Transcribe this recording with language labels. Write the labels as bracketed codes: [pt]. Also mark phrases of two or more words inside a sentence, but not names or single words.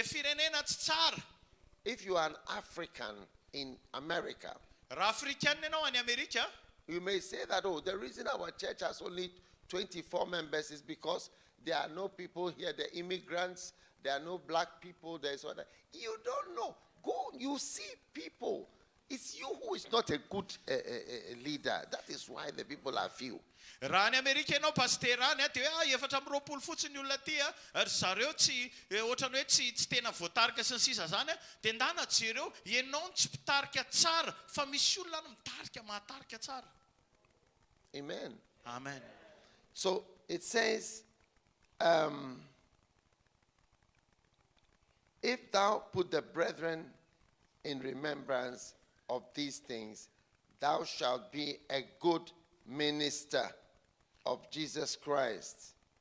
[en] If you are an African in America, you may say that, oh, the reason our church has only 24 members is because there are no people here, the immigrants, there are no black people, there's what. You don't know. Go, you see people. It's you who is not a good leader. That is why the people are few. [mg] Rany Amerika ianao pasterany dia hoe efatra amby roapolo fotsiny olona ty ary zareo tsy ohatrany hoe tsy tena voatarika sy ny sisa zany dia ndana jereo ianao tsy mpitarika tsara fa misy olona no mitarika mahatarika tsara. [en] Amen. Amen. So it says, if thou put the brethren in remembrance of these things, thou shalt be a good minister of Jesus Christ.